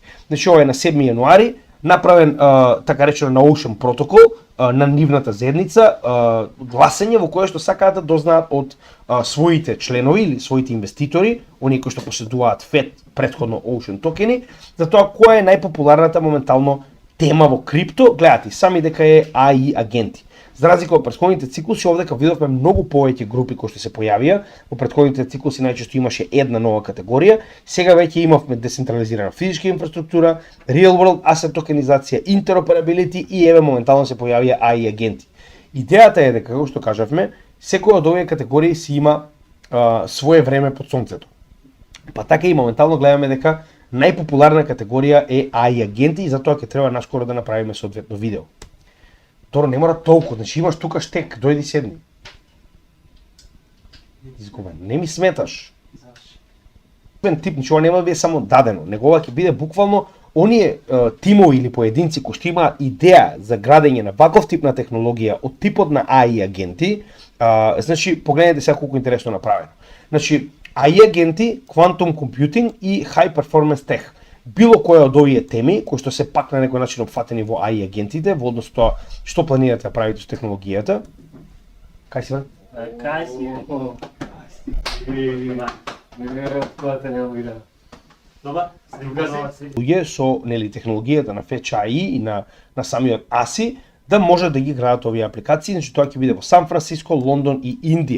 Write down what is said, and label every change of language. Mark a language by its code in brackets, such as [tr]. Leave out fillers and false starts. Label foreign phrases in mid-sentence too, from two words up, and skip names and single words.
[mk] Значи ова е на 7 јануари направен така речено на Ocean Protocol на нивната заедница, гласење во кое што сакаат да дознаат од своите членови или своите инвеститори, оние кои што поседуваат FET, претходно Ocean токени, за тоа која е најпопуларната моментално тема во крипто. Гледате сами дека е AI агенти. За разлика од претходните циклуси, овдека видовме многу повеќе групи кои што се појавија. Во претходните циклуси најчесто имаше една нова категорија. Сега веќе имавме децентрализирана физичка инфраструктура, [en] real world asset [mk] токенизација, interoperability и еве моментално се појавија AI агенти. Идејата е дека, како што кажавме, секоја од овие категории си има свое време под сонцето. Па така и моментално гледаме дека најпопуларна категорија е AI агенти и затоа ќе треба наскоро да направиме соодветно видео. Торо не мора толку, значи имаш тука штек, дојди седни. Изгубен, не ми сметаш. Тип, значи ова нема да биде само дадено, него ова ќе биде буквално оние тимови или поединци кои што имаат идеја за градење на ваков тип на технологија од типот на AI агенти, значи погледнете сега колку интересно направено. Значи AI агенти, [en] quantum computing и high performance tech. [mk] Било која од овие теми, кои што се пак на некој начин опфатени во AI агентите, во однос тоа што планирате да правите со технологијата. Кај си, бе? Кај си? Луѓе со нели технологијата на Fetch AI и на самиот ASI да може да ги градат овие апликации, значи тоа ќе биде во Сан Франциско, Лондон и Индија.